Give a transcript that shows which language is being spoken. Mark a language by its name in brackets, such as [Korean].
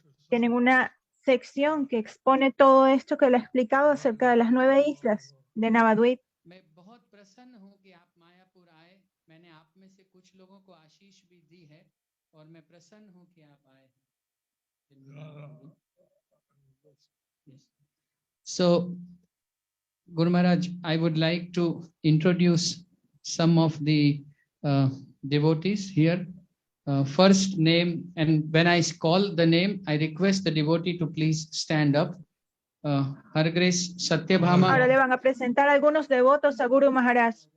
[Spanish] Tienen una sección que expone todo esto que le he explicado acerca de las 9 islas de Navadvip. [Hindi] मैं बहुत प्रसन्न हूँ कि आप मायापुर आए। मैंने आप में से कुछ लोगों को आशीष भी दी है और मैं प्रसन्न हूँ कि आप आए। [English] Yes. So, Guru Maharaj, I would like to introduce some of the devotees here. First name, and when I call the name, I request the devotee to please stand up. Her Grace Satyabhama. [Spanish] Ahora le van a presentar algunos devotos a Guru Maharaj.